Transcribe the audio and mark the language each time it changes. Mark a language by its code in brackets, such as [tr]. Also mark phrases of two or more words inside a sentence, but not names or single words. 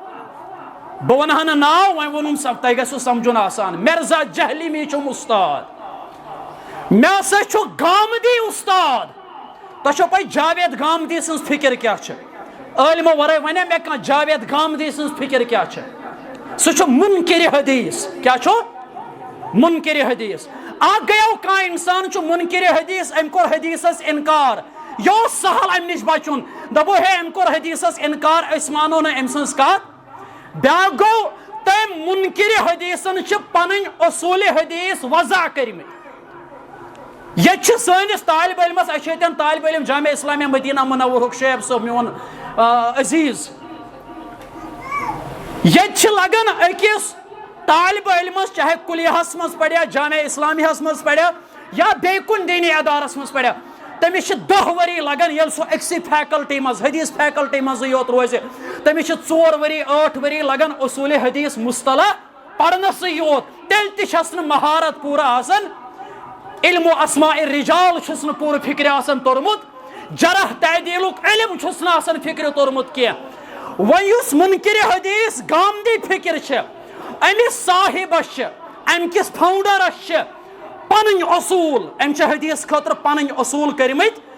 [ks] بہٕ ونہا نہٕ ناو وۄنۍ ووٚنُم تۄہہِ گژھِوٕ سمجھُن آسان مرزا جہلمی چھُم استاد مےٚ ہسا چھُ گامدی استاد تۄہہِ چھو پاے جاوید گامدی سٕنٛز فکر کیٛاہ چھِ عٲلمو ورٲے ونے مےٚ کانٛہہ جاوید گامدی سٕنٛز فکر کیٛاہ چھِ سہ منکر حدیث. کیا چھو؟ منکر حدیث. اگ گیو کانٛہہ انسان چھُ منکر حدیث، أمۍ کوٚر حدیثس انکار. یہ اوس سہل امہِ نش بچُن. دپو ہے أمۍ کوٚر حدیثس انکار، أسۍ مانو نہٕ أمۍ سٕنٛز کتھ. بیٛاکھ گوٚو تٔمۍ منکر حدیثن چھِ پنٕنۍ اصوٗلِ حدیث وضع کٔرمٕتۍ. ییٚتہِ چھِ سٲنِس طالب علمس، اَسہِ چھِ ییٚتٮ۪ن طالب علم جامع اسلامیہ مدینہ منورُک شعیب صٲب میون عزیز. ییٚتہِ چھِ لگان أکِس طالب علمس چاہے کُلیہس منٛز پریا، جامع اسلامیہس منٛز پریا یا بیٚیہِ کُنہِ دینی ادارس منٛز پریا، تٔمِس چھِ 10 ؤری لگان ییٚلہِ سُہ أکسٕے فیکلٹی منٛز حدیث فیکلٹی منٛزٕے یوت روزِ. تٔمِس چھِ 4 ؤری 8 ؤری لگان اصوٗلِ حدیث مصطلح پرنسٕے یوت. تیٚلہِ تہِ چھس نہٕ مہارت پوٗرٕ آسان. علم و اسماء الرجال چھُس نہٕ پوٗرٕ فکرِ آسان توٚرمُت. جرح تعدیلُک علم چھُس نہٕ آسان فکرِ توٚرمُت کینٛہہ. وۄنۍ یُس منکر حدیث گامدی فکر چھِ، أمِس صاحبس چھِ، أمۍ کِس فاوڈرس چھِ پنٕنۍ اصوٗل، أمۍ چھِ حدیث خٲطرٕ پنٕنۍ اصوٗل کٔرمٕتۍ.